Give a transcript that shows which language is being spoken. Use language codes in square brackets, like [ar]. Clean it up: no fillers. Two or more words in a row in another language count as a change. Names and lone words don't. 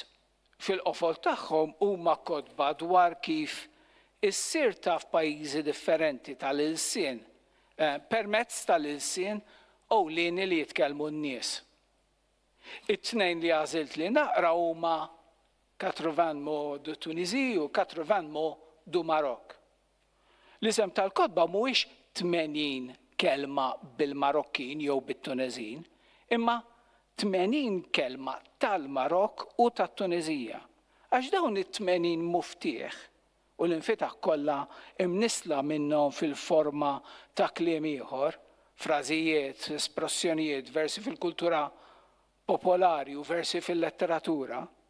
[mt] Fil-qofol tagħhom huma kotba dwar kif issir ta' f'pajjiżi differenti tal-ilsien permezz tal-ilsien ewlieni li jitkellmu n-nies. It-tnejn li għażilt li naqra huma 80 mots de Tunisie u 80 mots du Maroc. L-isem tal-kotba mhuwiex 80 kelma bil-Marokkin jew bit-Tunezin, imma 80 kelma tal-Marok u tat-Tunezija. Għax dawn it-80 muftieħ u l-infitaħ kollha imnisla minnhom fil-forma ta' kliem ieħor, frażijiet, espressjonijiet, versi fil-kultura popolari u versi fil-letteratura,